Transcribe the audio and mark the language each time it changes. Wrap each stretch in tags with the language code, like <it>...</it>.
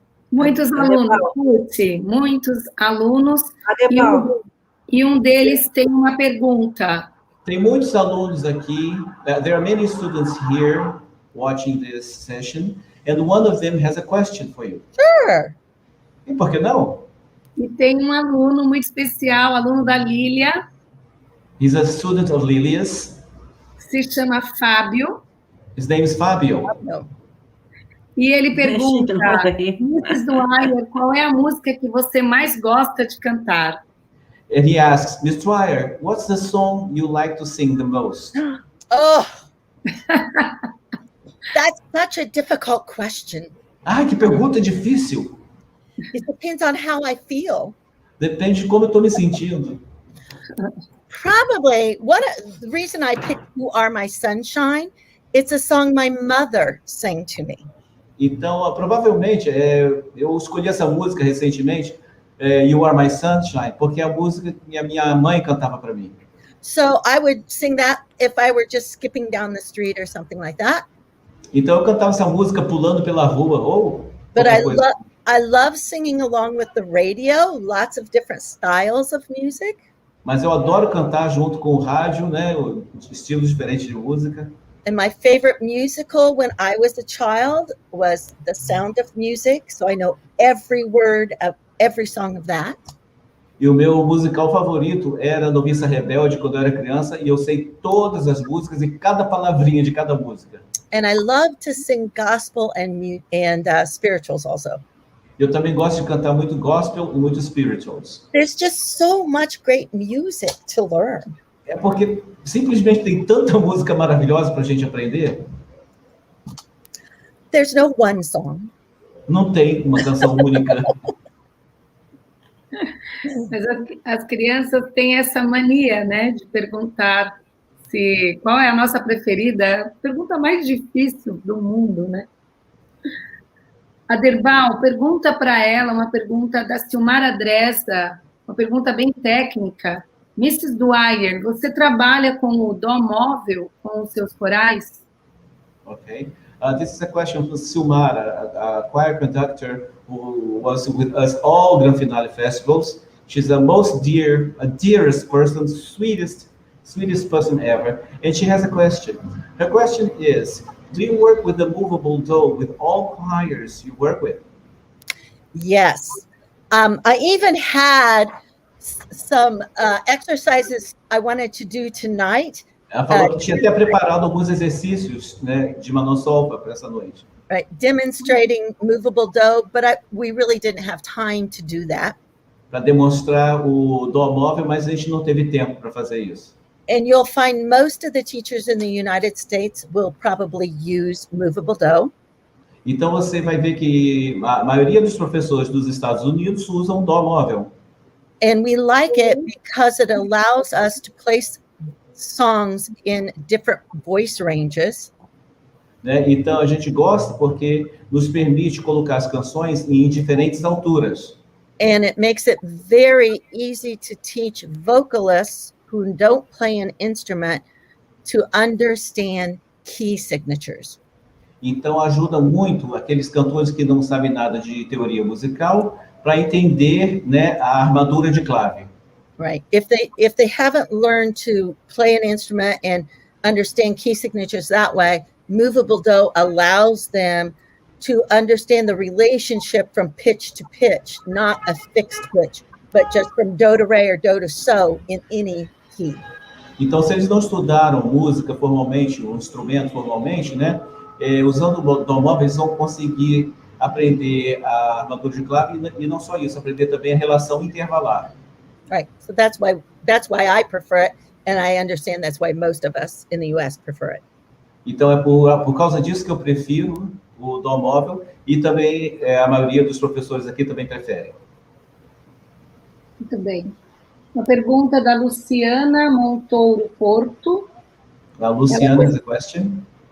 <pt>Muitos alunos, Ruth, muitos alunos. Adebal. E um deles tem uma pergunta. Tem muitos alunos aqui.</pt> <en>There are many students here watching this session, and one of them has a question for you. Sure.</en> <pt>E por que não? E tem um aluno muito especial, aluno da Lília.</pt> <en>He's a student of Lilia's.</en> <pt>Se chama Fábio.</pt> <en>His name is Fabio. No.</en> <pt>E ele pergunta, Mrs. Dwyer, qual é a música que você mais gosta de cantar?</pt> <en>And he asks, Miss Dwyer, what's the song you like to sing the most? Oh, that's such a difficult question.</en> <pt>Ah, que pergunta difícil.</pt> <en>It depends on how I feel.</en> <pt>Depende de como eu estou me sentindo.</pt> <en>Probably the reason I picked You Are My Sunshine, it's a song my mother sang to me.</en> <pt>Então, provavelmente, eu escolhi essa música recentemente, You Are My Sunshine, porque é a música que a minha mãe cantava para mim.</pt> <en>So I would sing that if I were just skipping down the street or something like that.</en> <pt>Então, eu cantava essa música pulando pela rua, ou</pt> <en>But</en> <pt>qualquer coisa.</pt> <en>I love singing along with the radio, lots of different styles of music.</en> <pt>Mas eu adoro cantar junto com o rádio, né? Estilos diferentes de música.</pt> <en>And my favorite musical when I was a child was The Sound of Music. So I know every word of every song of that.</en> <pt>E o meu musical favorito era Noviça Rebelde, quando eu era criança, e eu sei todas as músicas e cada palavrinha de cada música.</pt> <en>And I love to sing gospel and spirituals also.</en> <pt>Eu também gosto de cantar muito gospel e muito spirituals.</pt> <en>There's just so much great music to learn.</en> <pt>É porque simplesmente tem tanta música maravilhosa para a gente aprender.</pt> <en>There's no one song.</en> <pt>Não tem uma canção única. Mas as crianças têm essa mania, né, de perguntar qual é a nossa preferida. Pergunta mais difícil do mundo, né? Aderbal, pergunta para ela, uma pergunta da Silmara Dresda, uma pergunta bem técnica. Mrs. Dwyer, você trabalha com o dó móvel, com os seus corais?</pt> <en>Okay. This is a question from Silmara, a choir conductor who was with us all Gran Finale festivals. She's the dearest person, sweetest person ever. And she has a question. Her question is, do you work with the movable dough with all choirs you work with? Yes. I even had some exercises I wanted to do tonight.</en> <pt>Ela falou que tinha até preparado alguns exercícios, né, de manosolfa para essa noite.</pt> <en>Right, demonstrating movable dough, but we really didn't have time to do that.</en> <pt>Para demonstrar o dó móvel, mas a gente não teve tempo para fazer isso.</pt> <en>And you'll find most of the teachers in the United States will probably use movable dough.</en> <pt>Então você vai ver que a maioria dos professores dos Estados Unidos usam dó móvel.</pt> <en>And we like it because it allows us to place songs in different voice ranges.</en> <pt>Né? Então a gente gosta porque nos permite colocar as canções em diferentes alturas.</pt> <en>And it makes it very easy to teach vocalists who don't play an instrument to understand key signatures.</en> <pt>Então ajuda muito aqueles cantores que não sabem nada de teoria musical para entender, né, a armadura de clave.</pt> <en>Right. If they haven't learned to play an instrument and understand key signatures that way, movable dough allows them to understand the relationship from pitch to pitch, not a fixed pitch, but just from do to re or do to so in any key.</en> <pt>Então, se eles não estudaram música formalmente, um instrumento formalmente, né, usando o dó móvel, eles vão conseguir aprender a armadura de clave e não só isso, aprender também a relação intervalar.</pt> <en>Right. So that's why I prefer it, and I understand that's why most of us in the US prefer it.</en> <pt>Então é por causa disso que eu prefiro o dó móvel E também a maioria dos professores aqui também prefere. Muito bem. Uma pergunta da Luciana Montouro Porto.</pt> <en>A Luciana has a question.</en>